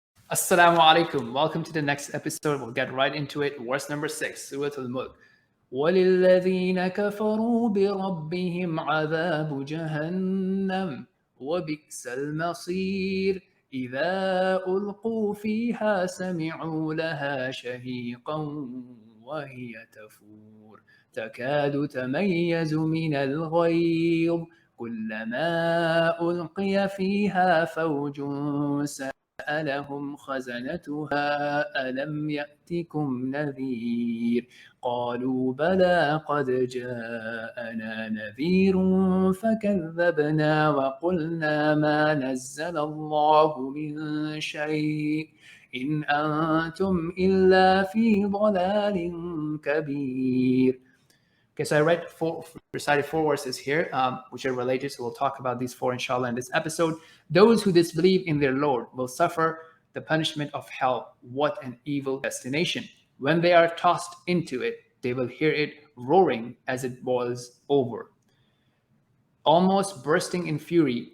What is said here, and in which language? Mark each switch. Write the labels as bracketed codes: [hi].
[en] Assalamu alaikum. Welcome to the next episode. We'll get right into it. Verse number 6, Surah Al-Mulk. [ar] وَلِلَّذِينَ كَفَرُوا بِرَبِّهِمْ عَذَابُ جَهَنَّمَ وَبِئْسَ الْمَصِيرُ إِذَا أُلْقُوا فِيهَا سَمِعُوا لَهَا شَهِيقًا وَهِيَ تَفُورُ تَكَادُ تَمَيَّزُ مِنَ الْغَيْظِ كُلَّمَا أُلْقِيَ فِيهَا فَوْجٌ سألهم خزنتها ألم يأتكم نذير قالوا بلى قد جاءنا نذير فكذبنا وقلنا ما نزل الله من شيء إن أنتم إلا في ضلال كبير. [en] Okay, so I recited 4 verses here, which are related. So we'll talk about these 4, inshallah, in this episode. Those who disbelieve in their Lord will suffer the punishment of hell. What an evil destination. When they are tossed into it, they will hear it roaring as it boils over, almost bursting in fury.